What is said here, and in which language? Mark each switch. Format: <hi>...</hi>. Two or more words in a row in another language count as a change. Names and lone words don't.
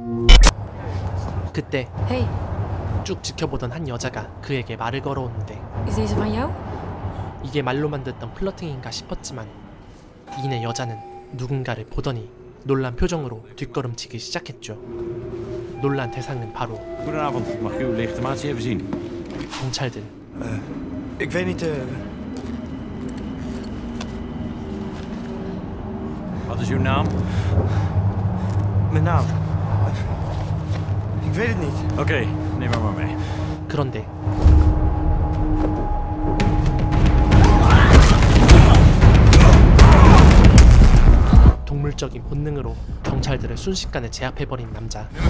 <ko>그때 쭉 지켜보던 한 여자가 그에게 말을 걸어오는데, 이게 말로만 듣던 플러팅인가 싶었지만 이내 여자는 누군가를 보더니 놀란 표정으로 뒷걸음치기 시작했죠. 놀란 대상은 바로</ko> <nl>Goedenavond, mag ik uw legitimatie even zien?</nl> <ko>경찰들.</ko> <nl>Ik weet niet. Wat is uw naam? Mijn naam. Ik weet het niet. Oké, neem maar mee.</nl> <ko>그런데 동물적인 본능으로 경찰들을 순식간에 제압해버린 남자.</ko>